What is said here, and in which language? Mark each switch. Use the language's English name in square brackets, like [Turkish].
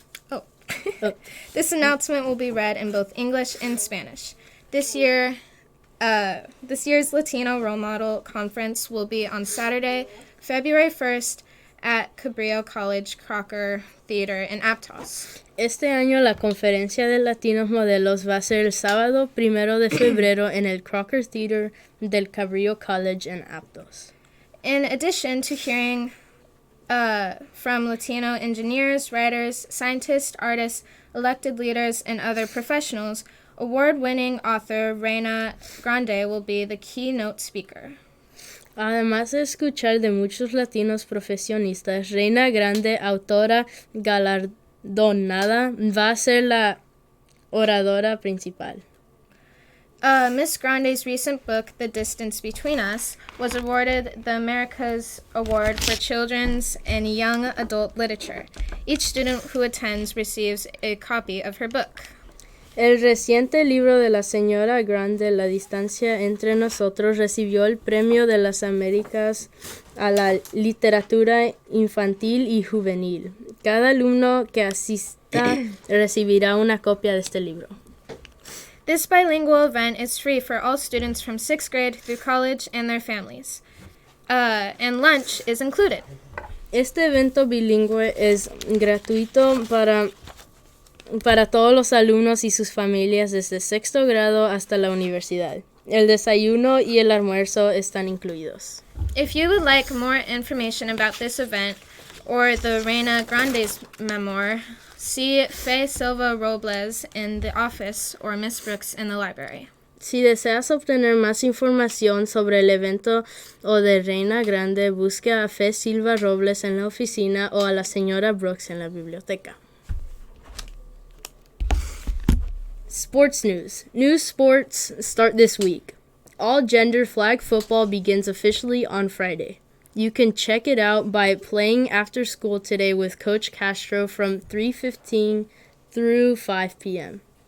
[English] Oh. This announcement will be read in both English and Spanish. This year's Latino Role Model Conference will be on Saturday, February 1st, at Cabrillo College Crocker Theater in Aptos. [Spanish] Este año la conferencia de latinos modelos va a ser el sábado 1 de febrero en el Crocker Theater del Cabrillo College en Aptos. [English] In addition to hearing from Latino engineers, writers, scientists, artists, elected leaders, and other professionals, award-winning author Reina Grande will be the keynote speaker. [Spanish] Además de escuchar de muchos latinos profesionistas, Reina Grande, autora galardonada, va a ser la oradora principal. [English] Miss Grande's recent book, The Distance Between Us, was awarded the Americas Award for Children's and Young Adult Literature. Each student who attends receives a copy of her book. [Spanish] El reciente libro de la señora Grande, La distancia entre nosotros, recibió el Premio de las Américas a la literatura infantil y juvenil. Cada alumno que asista recibirá una copia de este libro. [English] This bilingual event is free for all students from 6th grade through college and their families. And lunch is included. [Spanish] Este evento bilingüe es gratuito para para todos los alumnos y sus familias desde sexto grado hasta la universidad. El desayuno y el almuerzo están incluidos. [English] If you would like more information about this event or the Reina Grande's memoir, see Faye Silva Robles in the office or Miss Brooks in the library. [Spanish] Si deseas obtener más información sobre el evento o de Reina Grande, busca a Fe Silva Robles en la oficina o a la señora Brooks en la biblioteca. [English] Sports news. New sports start this week. All gender flag football begins officially on Friday. You can check it out by playing after school today with Coach Castro from 3:15 through 5 p.m.